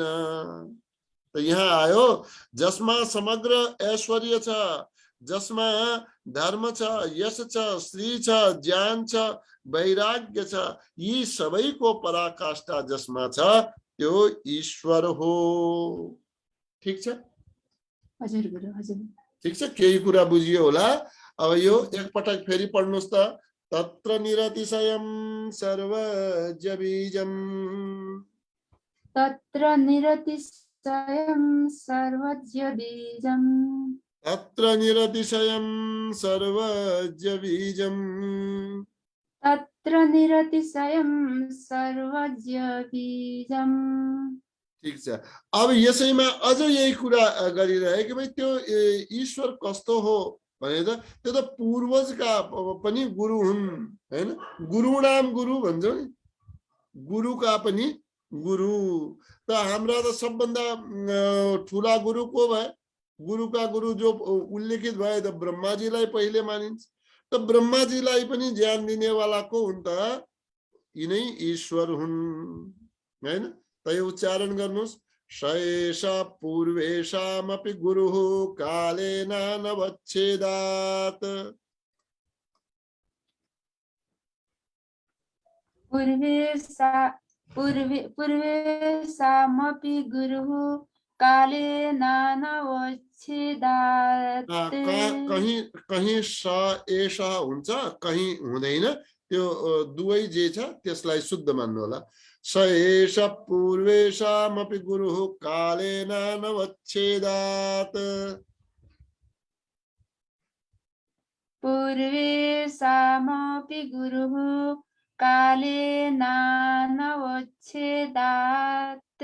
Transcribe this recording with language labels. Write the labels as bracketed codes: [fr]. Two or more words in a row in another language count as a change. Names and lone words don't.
[ne] त यहाँ आयो, जसमा समग्र ऐश्वर्य छ, जसमा धर्म छ, यश छ, श्री छ, ज्ञान छ, वैराग्य छ, यी सबैको पराकाष्ठा जसमा छ त्यो ईश्वर हो। ठीक छ? हजुर गुरु, हजुर। ठीक छ, केही कुरा बुझियो होला। अब यो एकपटक फेरि पढ्नुस् त। [sa] तत्र निरतिशयं सर्वज्ञ बीजम्, तत्र निरतिशयं सर्वज्ञ बीजम्, तत्र निरतिशयं सर्वज्ञ बीजम्, तत्र निरतिशयं सर्वज्ञ बीजम्। [ne] ठीक छ। अब यसैमा अझ यही कुरा गरिरहे कि भाइ त्यो ईश्वर कस्तो हो भने त त्यो त पूर्वजका पनि गुरु हुन् हैन। [sa] गुरुणाम गुरु [ne] भन्छौ नि, गुरुका पनि गुरु। त हाम्रा त सबभन्दा ठुला गुरु को भए? गुरुका गुरु जो उल्लेखित भए त ब्रह्माजीलाई पहिले मानिन्छ। त ब्रह्माजीलाई पनि ज्ञान दिनेवाला को हुन् त? यिनै ईश्वर हुन् हैन। त यो उच्चारण गर्नुस्। [sa] शैष पूर्वेशामपि गुरुः कालेन नवच्छेदात्, पूर्वेशामपि गुरुः कालेन नवच्छेदात्। [ne] कहीं कहीं [sa] स एषा [ne] हुन्छ, कहीं हुँदैन। त्यो दुवै जे छ त्यसलाई शुद्ध मान्नु होला। [sa] स एष पूर्वेशामपि गुरुः कालेन नवच्छेदात्, पूर्वेशामपि गुरुः कालेन नवच्छेदात्।